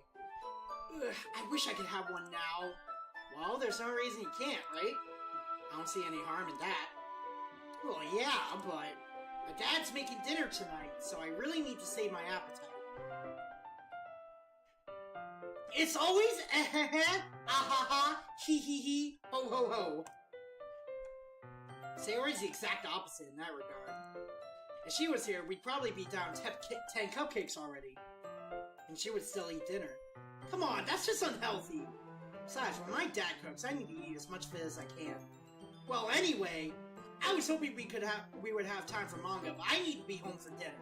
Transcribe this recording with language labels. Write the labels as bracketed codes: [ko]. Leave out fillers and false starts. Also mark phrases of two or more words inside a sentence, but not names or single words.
[en] Ugh, I wish I could have one now. Well, there's no reason you can't, right? I don't see any harm in that. Well, yeah, but my dad's making dinner tonight, so I really need to save my appetite. It's always ah-ha-ha, hee-hee-hee, ho-ho-ho. Sayori's the exact opposite in that regard. If she was here, we'd probably be down 10 cupcakes already. And she would still eat dinner. Come on, that's just unhealthy. Besides, when my dad cooks, I need to eat as much of it as I can. Well, anyway, I was hoping we would have time for manga, but I need to be home for dinner.